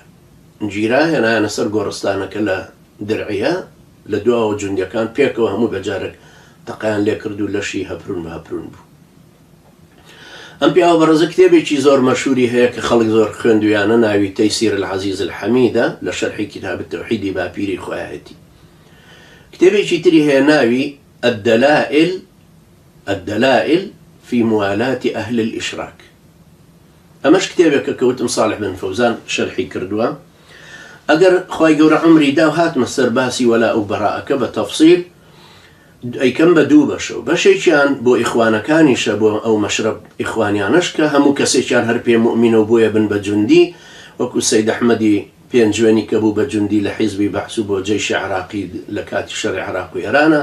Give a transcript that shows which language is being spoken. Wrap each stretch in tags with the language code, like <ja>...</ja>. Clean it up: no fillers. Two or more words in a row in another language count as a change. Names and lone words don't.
<ckb>گیرا هێنایانە سەر گۆڕستانەکە لە درعیە، لە دواوە جوندەکان پێکەوە هەموو بەجارێک تەقیان لێ کرد و لەشی هەپرون بە هەپرون بوو. ئەم پیاوە بەڕێزە کتێبێکی زۆر مەشهوری هەیە کە خەڵک زۆر خوێندویانە، ناوی تەیسیر العەزیز الحەمیدە لە شەرحی کتاب التەوحیدی باپیری خۆیەتی. کتێبێکی تری هەیە ناوی الدلائل في موالاة أهل الإشراك. ئەمەش کتێبێکە کەوتم صالح بن فەوزان شەرحی کردووە. ئەگەر خوای گەورە عمری دا و هاتمە سەر باسی وەلا و بەڕائەکە بە تەفسیل ئەیکەم بە دوو بەشەوە. بەشێکیان بۆ ئیخوانەکانیشە، بۆ ئەو مەشرب ئیخوانیانش کە هەموو کەسێکیان هەر پێ موئمینە و بۆیە بن بە جوندی، وەکو سەید ئەحمەدی پێنجوێنی کە بوو بە جوندی لە حیزبی بەحس و بۆ جەیشی عراقی لە کاتی شەڕی عراق و ئێرانە.</ckb>